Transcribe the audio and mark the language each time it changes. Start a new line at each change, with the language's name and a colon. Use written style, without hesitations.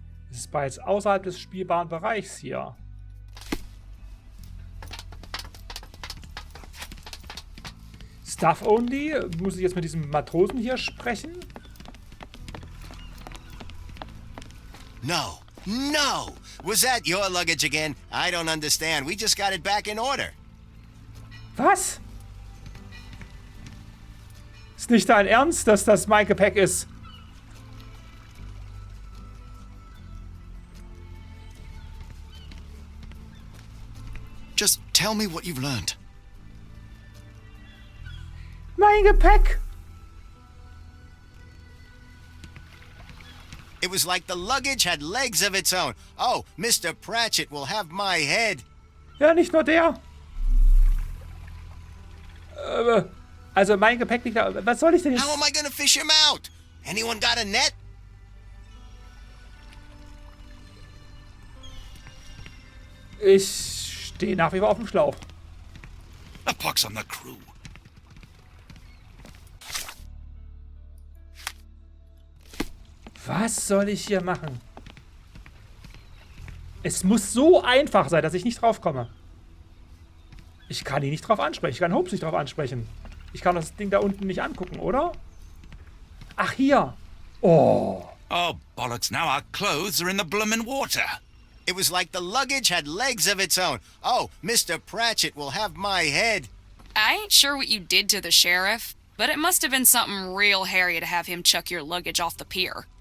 German: Das ist bereits außerhalb des spielbaren Bereichs hier. Stuff only? Muss ich jetzt mit diesem Matrosen hier sprechen?
English: No. No! Was that your luggage again? I don't understand. We just got it back in order.
German: Was? Ist nicht dein Ernst, dass das mein Gepäck ist?
English: Just tell me what you've learned.
German: Mein Gepäck!
English: It was like the luggage had legs of its own. Oh, Mr. Pratchett will have my head.
German: Ja, nicht nur der. Also mein Gepäck liegt da. Was soll ich denn jetzt?
English: How am I gonna fish him out? Anyone got a net?
German: Ich stehe nach wie vor auf dem Schlauch.
English: A pox on the crew.
German: Was soll ich hier machen? Es muss so einfach sein, dass ich nicht drauf komme. Ich kann ihn nicht drauf ansprechen. Ich kann Holmes nicht drauf ansprechen. Ich kann das Ding da unten nicht angucken, oder? Ach, hier. Oh.
English: Oh, bollocks, now our clothes are in the bloomin' water. It was like the luggage had legs of its own. Oh, Mr. Pratchett will have my head. I ain't sure what you did to the sheriff, but it must have been something real hairy to have him chuck your luggage off the pier.